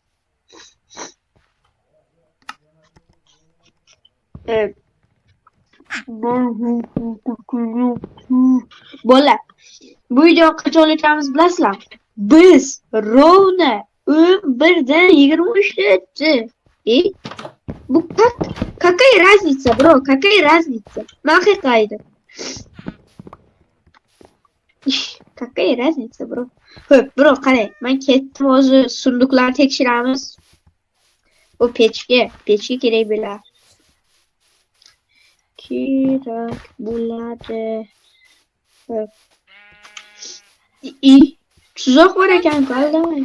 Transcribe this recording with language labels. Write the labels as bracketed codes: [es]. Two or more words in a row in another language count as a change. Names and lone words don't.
[uz] Evet. Bola. Bu videoni qachon olayotganimizni bilasizlar? Biz rovna 11:23. [ru] Bu какая разница, bro? Какая разница? Haqiqatda. Какая разница, bro? [uz] Xo'p, bro, qarang. Men ketdim, hozir sunduqlarni tekshiramiz. Bu pechga kerak bo'ladi. Kerak bo'ladi. Xo'p. Tuzoq bor ekan, aldamang.